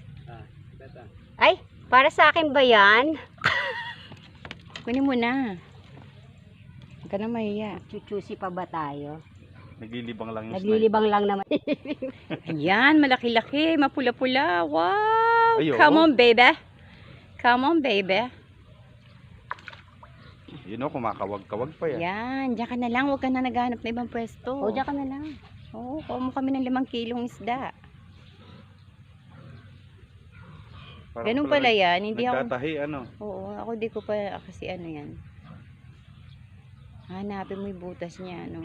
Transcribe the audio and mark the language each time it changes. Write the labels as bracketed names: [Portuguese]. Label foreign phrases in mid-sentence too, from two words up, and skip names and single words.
[Filipino] Ay, para sa akin ba yan? Kunin mo na. Huwag ka na mahiya. Chuchusi pa ba tayo? Naglilibang lang yung Naglilibang lang naman. Ayan, malaki-laki, mapula-pula. Wow! Ay, oo. [English] Come on, baby. Come on, baby. [Filipino] Yun o, kumakawag-kawag pa yan. Yan, diyan ka na lang. Huwag ka na naghahanap na ibang pwesto. O, diyan ka na lang. Oo, kuha mo kami ng 5 kilong isda. Parang Ganun pala yan. Hindi ako... Nagtatahi ano. Oo, ako di ko pa kasi ano yan. Hanapin mo yung butas niya, ano.